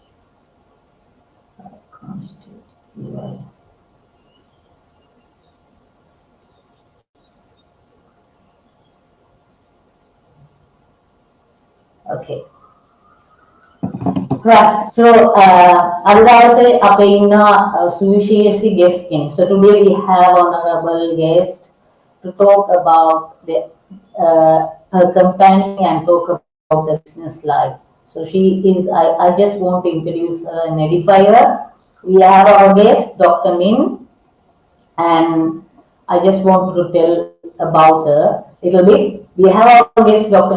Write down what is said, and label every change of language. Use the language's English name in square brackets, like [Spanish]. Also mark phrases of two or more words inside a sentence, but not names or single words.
[English] okay right so [Sinhala] අද දවසේ අපේ ඉන්න සුවිශේෂී guest කෙනෙක් so [English] today we have honorable guest to talk about the her company and talk about the business life so she is I just want to introduce her and edify her we have our guest Dr. Min and I just want to tell about her a little bit we have our guest Dr.